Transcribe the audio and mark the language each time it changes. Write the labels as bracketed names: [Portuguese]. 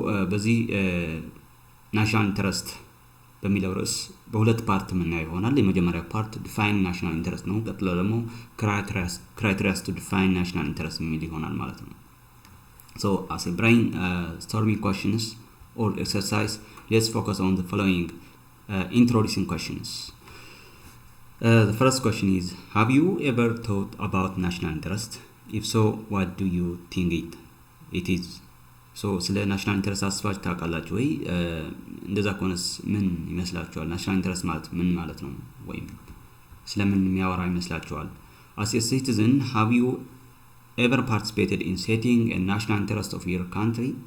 [Amharic] በዚህ ናሽናል ኢንተረስት በሚለው ርዕስ በሁለት ፓርት የምናየው ይሆናል። የመጀመሪያው ፓርት ዲፋይን ናሽናል ኢንተረስት ነው። ቀጥሎ ደግሞ ክራይቴሪያስ ቱ ዲፋይን ናሽናል ኢንተረስት የሚል ይሆናል ማለት ነው። [English] as a brainstorming questions or exercise, let's focus on the following introducing questions. The first question is, have you ever thought about national interest? If so, what do you think it is? [Amharic] ስለ ናሽናል ኢንተረስት አስባችሁ ታውቃላችሁ ወይ? እንደዛ ከሆነስ ምን ይመስላችኋል? ናሽናል ኢንተረስት ማለት ምን ማለት ነው? ወይም ስለምን የሚያወራ ይመስላችኋል? [English] As a citizen, have you ever participated in setting a national interest of your country?